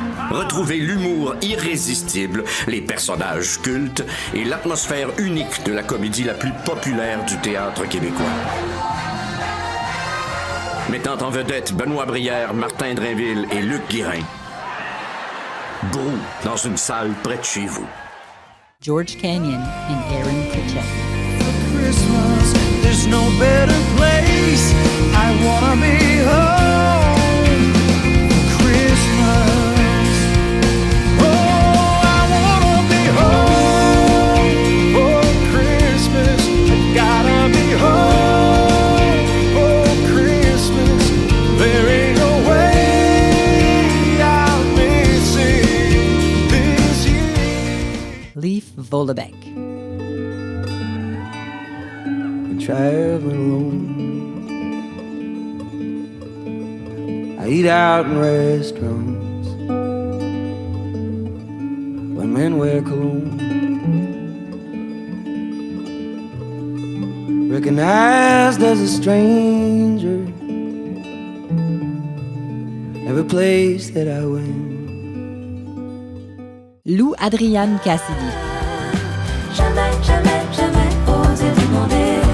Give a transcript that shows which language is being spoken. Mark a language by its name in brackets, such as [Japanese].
[French] Retrouvez l'humour irrésistible, les personnages cultes et l'atmosphère unique de la comédie la plus populaire du théâtre québécois. Mettant en vedette Benoît Brière, Martin Drainville et Luc Guérin. Brou, dans une salle près de chez vous. [English] George Canyon and Aaron Pritchett. Christmas, there's no better place. I wanna be home for Christmas. Oh, I wanna be home for Christmas. I gotta be home for Christmas. There ain't no way I'll miss it this year. Leif Vollebeck. Traveling alone, I eat out in restaurants when men wear cologne. Recognized as a stranger every place that I went. Lou Adrienne Cassidy. [French] Jamais, jamais, jamais osé demander.